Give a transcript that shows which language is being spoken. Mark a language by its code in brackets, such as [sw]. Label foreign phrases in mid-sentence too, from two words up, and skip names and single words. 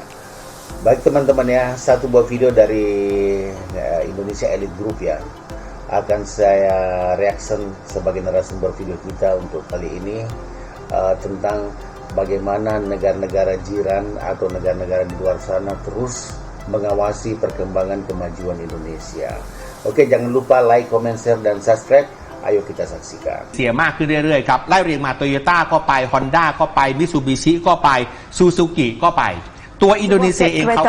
[id] Baik teman-teman ya, satu buah video dari Indonesia Elite Group ya, akan saya reaction sebagai narasumber video kita untuk kali ini tentang bagaimana negara-negara jiran atau negara-negara di luar sana terus mengawasi perkembangan kemajuan Indonesia. Oke, jangan lupa [en] like, comment, share, [id] dan subscribe. Ayo kita saksikan. [th] เสียมากขึ้นเรื่อยๆครับไล่เรียงมาโตโยต้าก็ไป Honda ก็ไป Mitsubishi ก็ไป Suzuki ก็ไปตัวอินโดนีเซียเองเขา